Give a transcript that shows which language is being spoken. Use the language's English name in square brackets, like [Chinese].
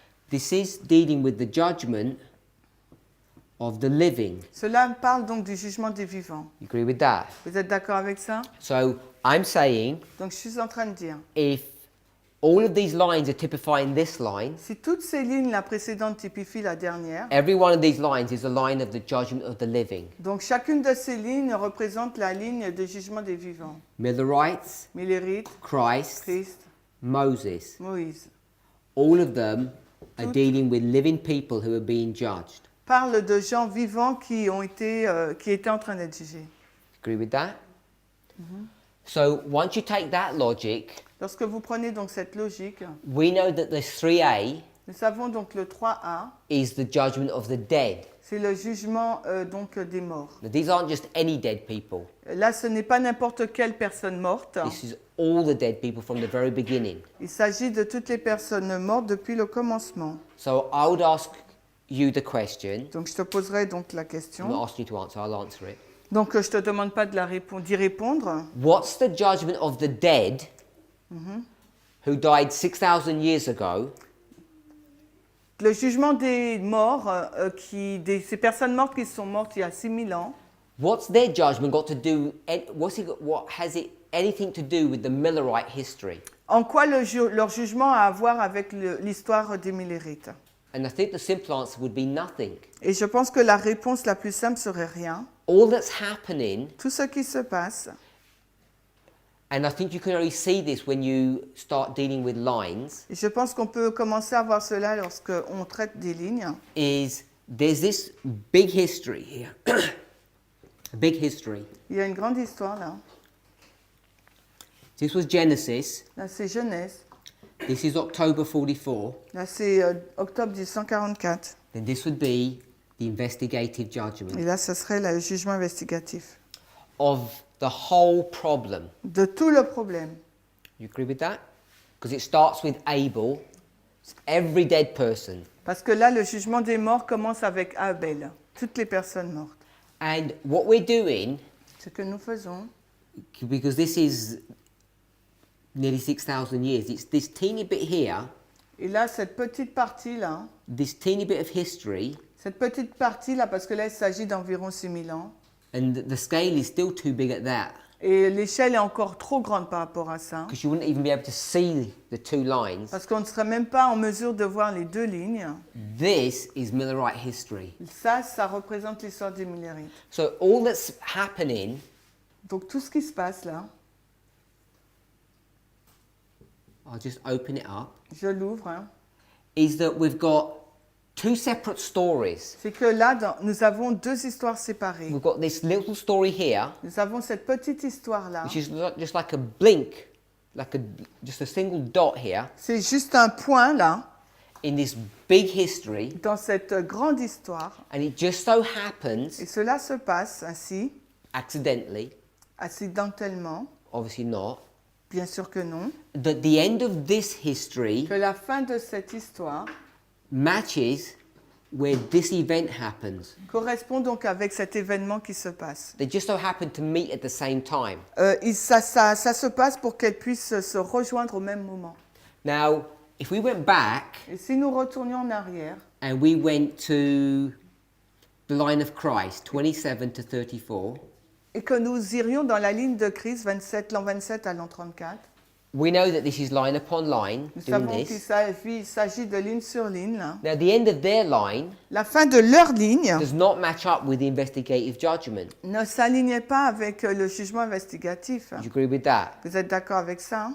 [English] This is dealing with the judgment of the living. [French] Cela parle donc du jugement des vivants. [English] You agree with that? [French] Vous êtes d'accord avec ça? [English] So I'm saying [French] Donc je suis en train de dire, [English] if all of these lines are typifying this line, [French] si toutes ces lignes, la précédente typifie la dernière, [English] every one of these lines is a line of the judgment of the living. [French] donc chacune de ces lignes représente la ligne de jugement des vivants. [English] Millerites, [French] Millérites, [English] Christ, [French] Christ, [English] Moses, [French] Moïse. [English] all of them are dealing with living people who are being judged. [French] Parle de gens vivants qui étaient en train d'être jugés. [English] Agree with that? So once you take that logic, [French] Lorsque vous prenez donc cette logique, [English] we know that the 3a [French] nous savons donc le 3a, [English] is the judgment of the dead. [French] c'est le jugement donc des morts. [English] Now, these aren't just any dead people. [French] Là, ce n'est pas n'importe quelle personne morte. [English] This is all the dead people from the very beginning. [French] Il s'agit de toutes les personnes mortes depuis le commencement. [English] So I would ask you the question. [French] Donc je te poserai donc la [English] I'm not [French] question. [English] asking you to answer, I'll answer it. [French] Donc je te demande pas d'y répondre. [English] What's the judgment of the dead who died 6,000 years ago [French] Le jugement des morts, ces personnes mortes qui sont mortes il y a 6000 ans, [English] What's their judgment got to do? What has it anything to do with the Millerite history? [French] en quoi leur jugement a à voir avec l'histoire des Millérites? [English] And I think the simple answer would be nothing. [French] Et je pense que la réponse la plus simple serait rien. [English] All that's happening, [French] Tout ce qui se passe, [English] and I think you can only see this when you start dealing with lines, [French] et je pense qu'on peut commencer à voir cela lorsqu'on traite des lignes, [English] is there's this big history here. A big history. [French] il y a une grande histoire là. [English] This was Genesis. [French] Là, c'est Genèse. [English] This is October 44. [French] Là, c'est octobre 1144. [English] Then this would be the investigative judgment [French] Et là, ce serait le jugement investigatif [English] of the whole problem. [French] de tout le problème. [English] You agree with that? Because it starts with Abel, every dead person. [French] Parce que là, le jugement des morts commence avec Abel, toutes les personnes mortes. [English] And what we're doing, [French] Ce que nous faisons, [English] because this is nearly 6,000 years, it's this teeny bit here, [French] et là, cette petite partie-là, [English] this teeny bit of history, [French] parce que là, il s'agit d'environ 6000 ans, [English] and the scale is still too big at that, [French] et l'échelle est encore trop grande par rapport à ça, [English] because you wouldn't even be able to see the two lines. [French] parce qu'on ne serait même pas en mesure de voir les deux lignes. [English] This is Millerite history. [French] Ça représente l'histoire des Millérites. [English] So all that's happening, [French] Donc tout ce qui se passe là, [English] I'll just open it up, [French] je l'ouvre, hein, [English] is that we've got two separate stories. [French] c'est que là, nous avons deux histoires séparées. [English] We've got this little story here, [French] Nous avons cette petite histoire-là. [English] which is just like a blink, just a single dot here, [French] C'est juste un point là, [English] in this big history, [French] dans cette grande histoire. [English] and it just so happens, [French] Et cela se passe ainsi, [English] accidentally, [French] accidentellement, [English] obviously not, [French] bien sûr que non, [English] that the end of this history [French] que la fin de cette histoire [English] matches where this event happens. [French] correspond donc avec cet événement qui se passe. [English] They just so happen to meet at the same time. [French] Ça se passe pour qu'elles puissent se rejoindre au même moment. [English] Now, if we went back [French] Et si nous retournions en arrière, [English] and we went to the line of Christ, 27 to 34, [French] et que nous irions dans la ligne de Christ, l'an 27 à l'an 34, [English] we know that this is line upon line, [French] nous [English] doing [French] savons qu'il [English] this. [French] s'agit de ligne sur ligne. Là. [English] Now, the end of their line [French] La fin de leur ligne [English] does not match up with the investigative judgment. [French] ne s'alignait pas avec le jugement investigatif. [English] Do you agree with that? [French] Vous êtes d'accord avec ça?